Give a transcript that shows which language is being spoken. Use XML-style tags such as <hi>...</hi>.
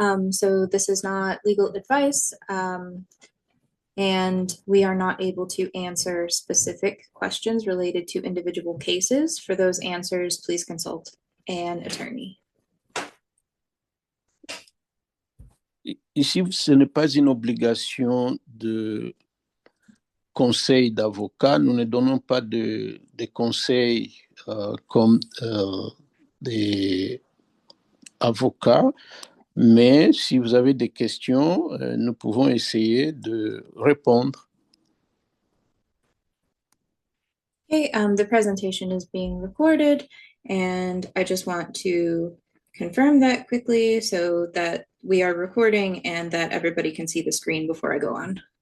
<en>So this is not legal advice, and we are not able to answer specific questions related to individual cases. For those answers, please consult an attorney.</en> <fr>Ici, ce n'est pas une obligation de conseil d'avocat. Nous ne donnons pas de conseils comme des avocats, mais si vous avez des questions, nous pouvons essayer de répondre.</fr> <en>Okay, the presentation is being recorded, and I just want to confirm that quickly so that we are recording and that everybody can see the screen before I go on.</en>